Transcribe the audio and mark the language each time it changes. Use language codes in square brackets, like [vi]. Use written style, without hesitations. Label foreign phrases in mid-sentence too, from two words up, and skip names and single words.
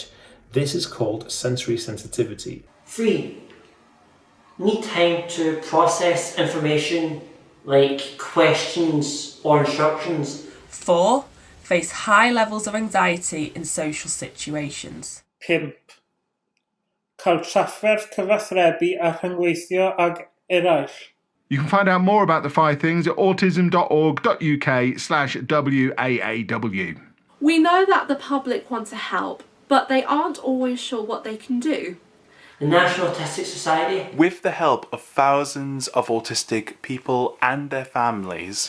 [en] This is called sensory sensitivity. 3. Need time to process information like questions or instructions. 4. Face high levels of anxiety in social situations. 5. [cy] Cael trafferth cyfathrebu a rhyngweithio ag eraill. [en] You can find out more about the 5 things at autism.org.uk/WAAW. We know that the public want to help, but they aren't always sure what they can do. The National Autistic Society, with the help of thousands of autistic people and their families,